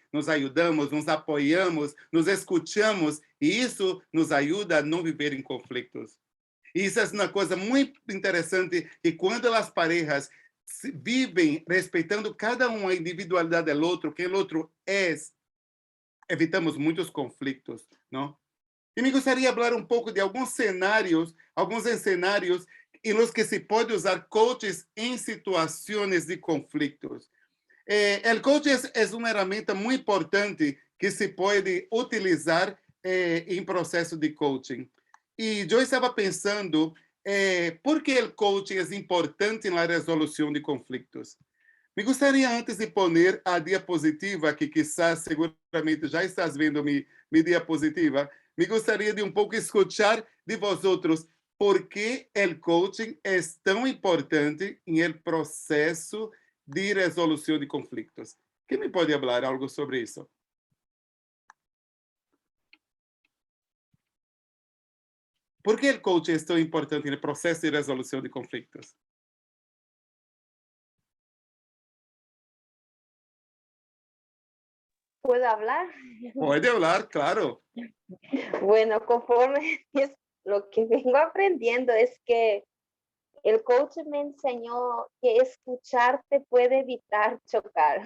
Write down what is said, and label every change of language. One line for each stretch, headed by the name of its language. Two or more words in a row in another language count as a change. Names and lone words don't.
Spanish: Nos ayudamos, nos apoyamos, nos escuchamos, y eso nos ayuda a no vivir en conflictos. Y esa es una cosa muy interesante, que cuando las parejas viven respetando cada una individualidad del otro, que el otro es, evitamos
Portuguese: muitos conflitos, não? E me gostaria de falar um pouco de alguns cenários em
Spanish: los que
Portuguese: se pode usar coaches em situações de conflitos. O coach é uma ferramenta muito importante que se pode utilizar em processo de coaching. E eu estava pensando, por que o coaching é importante na resolução de conflitos? Me gostaria,
Spanish: antes de poner
Portuguese: a diapositiva,
Spanish: que quizás seguramente
Portuguese: já estás vendo
Spanish: mi diapositiva,
Portuguese: me gostaria de um pouco
Spanish: escuchar de vosotros
Portuguese: por que o coaching é tão importante em el processo de resolução de conflitos. Quem me pode falar algo sobre isso? Por que o coaching é tão importante no processo de resolução de conflitos?
Spanish: ¿Puedo hablar? Puede hablar, claro. Bueno, conforme es lo que vengo aprendiendo es que el coach me enseñó que escucharte puede evitar chocar.